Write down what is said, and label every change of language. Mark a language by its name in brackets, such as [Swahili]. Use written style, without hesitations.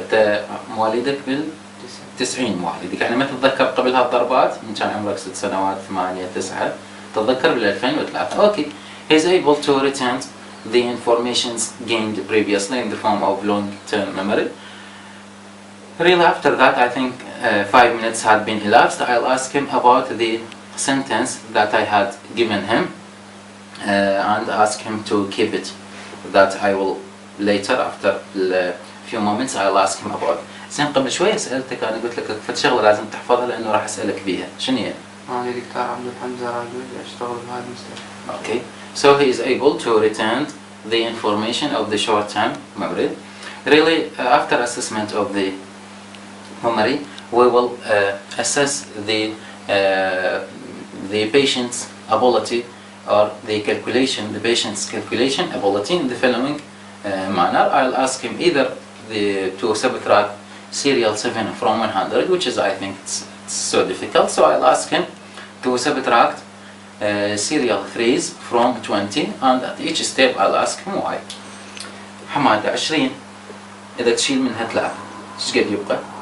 [Arabic] انت مواليدك بال90 مواليدك، يعني ما تتذكر قبل هالضربات من كان عمرك 6 سنوات 8 9 تتذكر بال2003. اوكي. [English] He is able to retain the informations gained previously in the form of long-term memory. Really after that, I think 5 minutes had been elapsed. I'll ask him about the sentence that I had given him and ask him to keep it. That I will later, after a few moments, I'll ask him about. [Arabic] زين قبل شوية سألتك، أنا قلت لك فد شغلة لازم تحفظها لأنه راح أسألك بيها. شنو هي؟ أنا دكتور عبد-الحمزة راجوج، أشتغل بهذا المستشفى. [English] Okay, so he is able to retain the information of the short-term memory. Really, after assessment of the memory, we will assess the patient's ability or the patient's calculation ability in the following manner. I'll ask him either to subtract serial 7 from 100, which is, I think, it's so difficult, so I'll ask him to subtract serial 3s from 20, and at each step I'll ask him why. [Arabic] حمادة 20 إذا تشيل منها 3 ايش قد يبقى؟